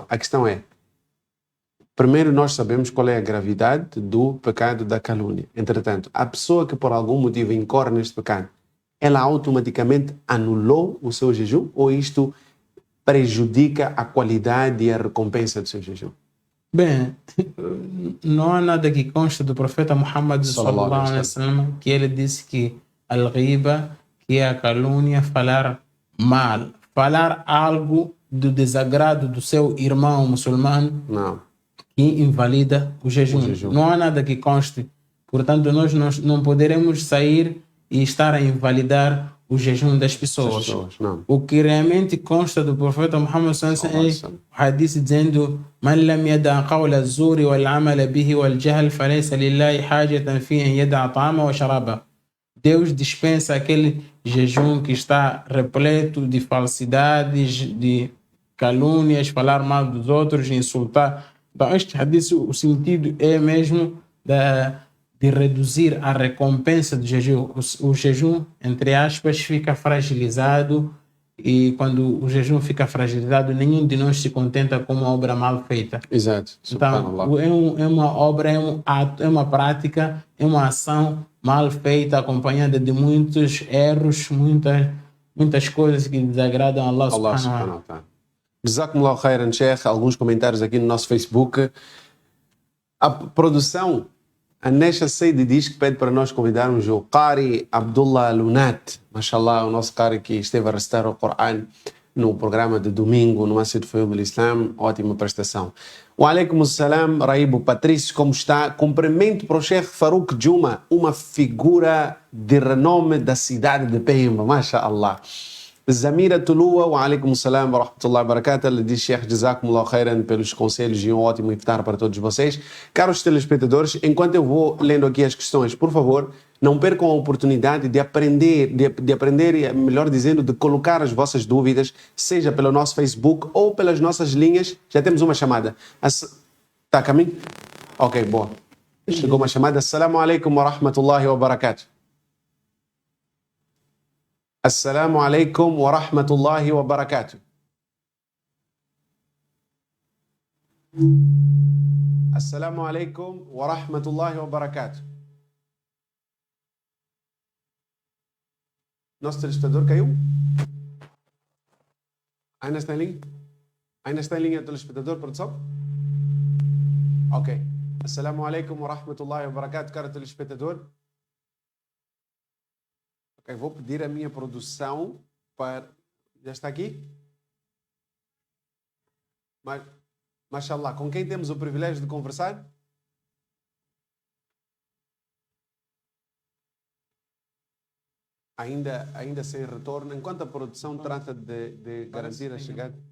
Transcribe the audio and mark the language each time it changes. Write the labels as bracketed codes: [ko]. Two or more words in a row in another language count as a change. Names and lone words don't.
[pt] A questão é, primeiro nós sabemos qual é a gravidade do pecado da calúnia. Entretanto, a pessoa que por algum motivo incorre neste pecado, ela automaticamente anulou o seu jejum ou isto prejudica a qualidade e a recompensa do seu jejum? Bem, não há nada que consta do profeta Muhammad [ar] صلى الله عليه وسلم [pt] que ele disse que al-ghiba, que é a calúnia, falar mal, falar algo do desagrado do seu irmão muçulmano, não, que invalida o jejum. Não há nada que conste. Portanto, nós não poderemos sair e estar a invalidar o jejum das pessoas. Não. O que realmente consta do profeta Muhammad [ar] صلى الله عليه وسلم [pt] é o hadith dizendo: [ar] "من لم يدع قول الزور والعمل به والجهل فليس لله حاجة في أن يدع طعامه وشرابه." [pt] Deus dispensa aquele jejum que está repleto de falsidades, de calúnias, falar mal dos outros, insultar. Então, este hadith, o sentido é mesmo de reduzir a recompensa do jejum. O jejum, entre aspas, fica fragilizado, e quando o jejum fica fragilizado, nenhum de nós se contenta com uma obra mal feita. Exato. Então, é uma obra, é um ato, é uma prática, é uma ação mal feita, acompanhada de muitos erros, muitas coisas que desagradam a [ar] الله سبحانه وتعالى. جزاكم الله خيرا، شيخ. [pt] Alguns comentários aqui no nosso Facebook. A produção, a Nesha Seidi diz que pede para nós convidarmos o Qari Abdullah Lunat, mashallah, o nosso Qari que esteve a recitar o Coran no programa de domingo no Masjid Fuyub al-Islam. Ótima prestação. [ar] وعليكم السلام, Raibo Patrício, [pt] como está? Cumprimento para o Sheikh Farouk Juma, uma figura de renome da cidade de Pemba, mashallah. [ar] Zamira Tulua, وعليكم السلام ورحمة الله وبركاته. [pt] Ele diz: Sheikh, [ar] جزاكم الله خيرا [pt] pelos conselhos e um ótimo iftar para todos vocês. Caros telespectadores, enquanto eu vou lendo aqui as questões, por favor, não percam a oportunidade de aprender, melhor dizendo, de colocar as vossas dúvidas, seja pelo nosso Facebook ou pelas nossas linhas. Já temos uma chamada. Está a caminho? Ok, boa. Chegou uma chamada. [ar] السلام عليكم ورحمة الله وبركاته. السلام عليكم ورحمة الله وبركاته. السلام عليكم ورحمة الله وبركاته. [pt] Nosso telespectador caiu? Ainda está em linha? Ainda está em linha o telespectador, produção? [ar] Ok. السلام عليكم ورحمة الله وبركاته, [pt] caro telespectador. Ok, vou pedir a minha produção para... Já está aqui? Mashallah, com quem temos o privilégio de conversar? Ainda sem retorno, enquanto a produção trata de garantir a chegada.